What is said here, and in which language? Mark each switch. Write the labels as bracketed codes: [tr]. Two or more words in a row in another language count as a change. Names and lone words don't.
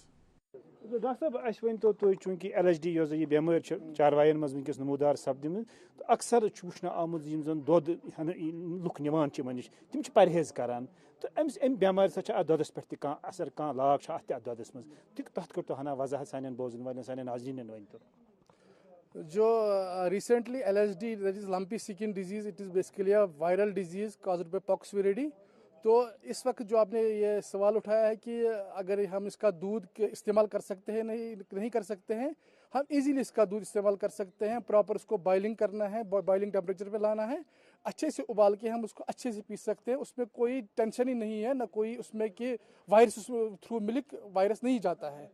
[ks] ڈاکٹر صٲب اَسہِ ؤنۍتو تُہۍ چوٗنٛکہِ LHD یۄس زن یہِ بٮ۪مٲرۍ چھِ چاروایَن منٛز وٕنکٮ۪س نموٗدار سپدِمٕژ تہٕ اکثر چھُ وٕچھنہٕ آمُت یِم زن دۄد لُکھ نِوان چھِ یِمن نِش تِم چھِ پرہیز کران تہٕ امہِ بٮ۪مارِ سۭتۍ چھِ اتھ دۄدس پٮ۪ٹھ تہِ کانٛہہ اثر کانٛہہ لاگ چھُ اتھ تہِ اتھ دۄدس منٛز تہٕ تتھ کٔرتو ہنا وضاحت سانٮ۪ن بوزن والٮ۪ن سانٮ۪ن ناظریٖنن ؤنۍتو. [en] جو ریسنٹلی LHD that is lumpy skin disease it is basically a viral disease caused by pox viridae. [ur] تو اس وقت جو آپ نے یہ سوال اٹھایا ہے کہ اگر ہم اس کا دودھ استعمال کر سکتے ہیں نہیں کر سکتے ہیں, ہم ایزیلی اس کا دودھ استعمال کر سکتے ہیں. پراپر اس کو بائلنگ کرنا ہے, [en] boiling temperature [ur] پہ لانا ہے, اچھے سے ابال کے ہم اس کو اچھے سے پی سکتے ہیں. اس میں کوئی ٹینشن ہی نہیں ہے, نہ کوئی اس میں کہ [en] virus through milk virus [ur] نہیں جاتا ہے.